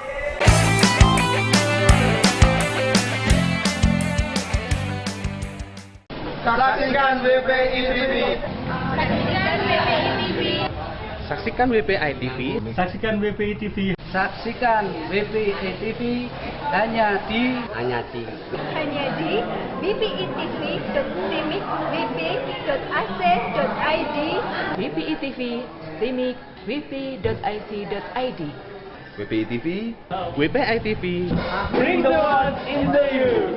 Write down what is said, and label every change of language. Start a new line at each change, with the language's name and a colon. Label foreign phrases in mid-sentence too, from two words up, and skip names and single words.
Indonesian: Saksikan WPI TV. Saksikan WPI TV. Saksikan WPI TV. Saksikan WPI TV hanya di wpitv.timik.wp.ac.id WPI TV, Timik, wp.ic.id. WPI TV. WPI TV.
English: Bring the world into you.